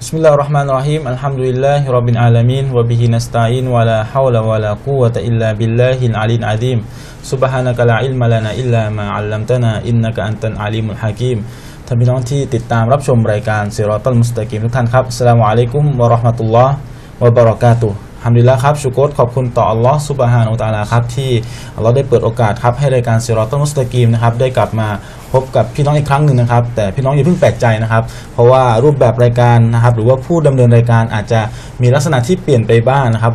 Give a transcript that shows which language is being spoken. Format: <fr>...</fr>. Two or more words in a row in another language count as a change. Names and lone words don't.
<ar>بسم الله الرحمن الرحيم الحمد لله رب العالمين وبه نستعين ولا حول ولا قوة إلا بالله العلي العظيم. سبحانك لا علم لنا إلا ما علمتنا إنك أنت العليم الحكيم.</ar> <th>ท่านพี่น้องที่ติดตามรับชมรายการซิรอตัลมุสตะกีมทุกท่านครับ</th> <ar>السلام عليكم ورحمة الله وبركاته الحمد لله</ar> <th>ครับชุกรขอบคุณต่ออัลลอฮ์</th> <ar>سبحانه وتعالى</ar> <th>ครับที่อัลลอฮ์ได้เปิดโอกาสครับให้รายการซิรอตัลมุสตะ กีมนะครับได้กลับมาพบกับพี่น้องอีกครั้งหนึ่งนะครับแต่พี่น้องอย่าเพิ่งแปลกใจนะครับเพราะว่ารูปแบบรายการนะครับหรือว่าผู้ดำเนินรายการอาจจะมีลักษณะที่เปลี่ยนไปบ้างนะครับ</th>